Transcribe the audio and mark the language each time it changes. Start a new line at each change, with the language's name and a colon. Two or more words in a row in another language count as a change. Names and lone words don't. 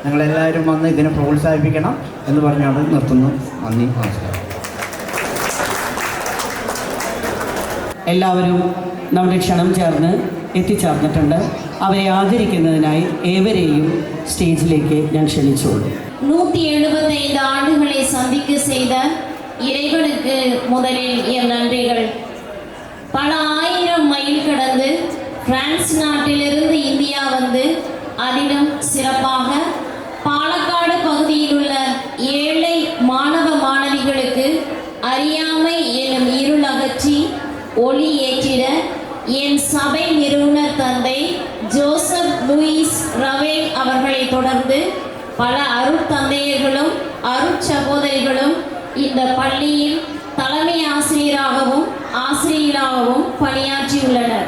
Malayalam: നിങ്ങളെല്ലാവരും വന്ന് ഇതിനെ പ്രോത്സാഹിപ്പിക്കണം എന്ന് പറഞ്ഞുകൊണ്ട് നിർത്തുന്നു. നന്ദി, നമസ്കാരം. എല്ലാവരും നമ്മുടെ ക്ഷണം ചേർന്ന് എത്തിച്ചേർന്നിട്ടുണ്ട്. അവരെ ആദരിക്കുന്നതിനായി ഏവരെയും സ്റ്റേജിലേക്ക് ഞാൻ ക്ഷണിച്ചോളൂ.
Tamil: 175 ஆண்டுகளை சந்திக்க செய்த இறைவனுக்கு முதலில் என் நன்றிகள். பல ஆயிரம் மைல் கடந்து பிரான்ஸ் நாட்டிலிருந்து இந்தியா வந்து அதிலும் சிறப்பாக பாலக்காடு பகுதியில் உள்ள ஏழை மாணவ மாணவிகளுக்கு அறியாமை எனும் இருள் அகற்றி ஒளி ஏற்றிட என் சபை நிறுவனர் தந்தை ஜோசப் லூயிஸ் ரவேல் அவர்களை தொடர்ந்து பல அருட்தந்தையர்களும் அருட்சகோதரிகளும் இந்த பள்ளியில் தலைமை ஆசிரியராகவும் ஆசிரியராகவும் பணியாற்றியுள்ளனர்.